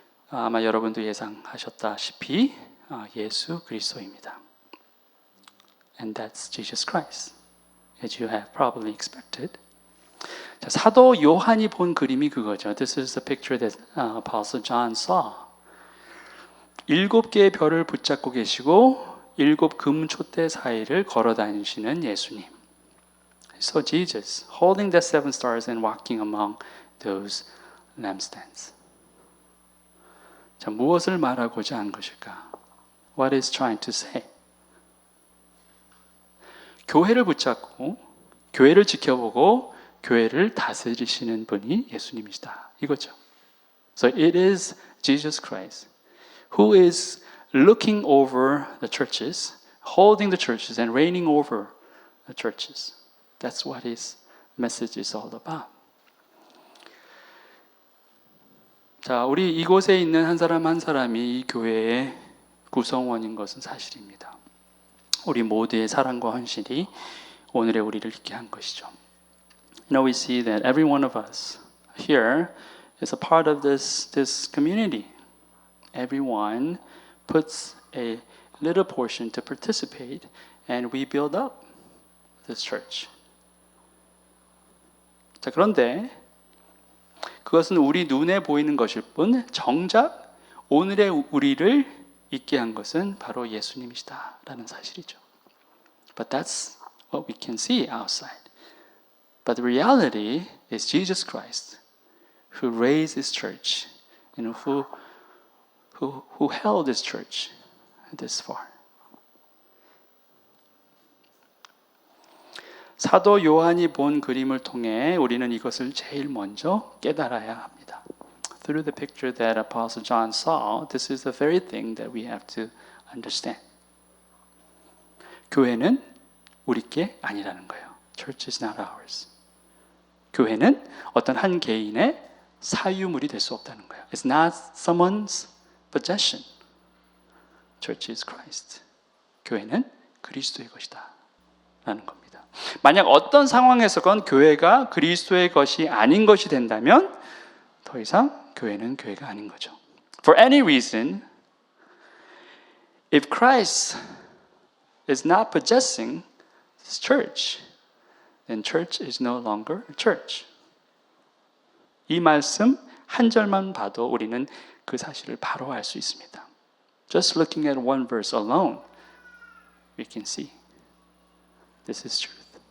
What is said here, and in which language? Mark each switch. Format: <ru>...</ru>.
<ko>아마 여러분도 예상하셨다시피 예수 그리스도입니다.</ko> <en>And that's Jesus Christ, as you have probably expected.</en> <ko>자, 사도 요한이 본 그림이 그거죠.</ko> <en>This is the picture that Apostle John saw.</en> <ko>7개의 별을 붙잡고 계시고 7 금 촛대 사이를 걸어 다니시는 예수님.</ko> <en>So Jesus holding the 7 stars and walking among those lampstands.</en> <ko>자, 무엇을 말하고자 한 것일까?</ko> <en>What is trying to say?</en> <ko>교회를 붙잡고 교회를 지켜보고 교회를 다스리시는 분이 예수님이시다. 이거죠.</ko> <en>So it is Jesus Christ who is looking over the churches, holding the churches and reigning over the churches. That's what his message is all about.</en> <ko>자, 우리 이곳에 있는 한 사람 한 사람이 이 교회의 구성원인 것은 사실입니다. 우리 모두의 사랑과 헌신이 오늘의 우리를 있게 한 것이죠.</ko> <en>Now we see that every one of us here is a part of this community. Everyone puts a little portion to participate, and we build up this church.</en> <ko>자, 그런데 그것은 우리 눈에 보이는 것일 뿐 정작 오늘의 우리를 있게 한 것은 바로 예수님이시다라는 사실이죠.</ko> <en>But that's what we can see outside. But the reality is Jesus Christ, who raised His church and who held His church this far.</en> <ko>사도 요한이 본 그림을 통해 우리는 이것을 제일 먼저 깨달아야 합니다.</ko> <en>Through the picture that Apostle John saw, this is the very thing that we have to understand.</en> <ko>교회는 우리께 아니라는 거예요.</ko> <en>Church is not ours.</en> <ko>교회는 어떤 한 개인의 사유물이 될 수 없다는 거예요.</ko> <en>It's not someone's possession. Church is Christ.</en> <ko>교회는 그리스도의 것이다 라는 겁니다. 만약 어떤 상황에서건 교회가 그리스도의 것이 아닌 것이 된다면 더 이상 교회는 교회가 아닌 거죠.</ko> <en>For any reason, if Christ is not possessing this church, then church is no longer a church.</en> <ko>이 말씀 한 절만 봐도 우리는 그 사실을 바로 알 수 있습니다.</ko> <en>Just looking at one verse alone, we can see this is truth.</en>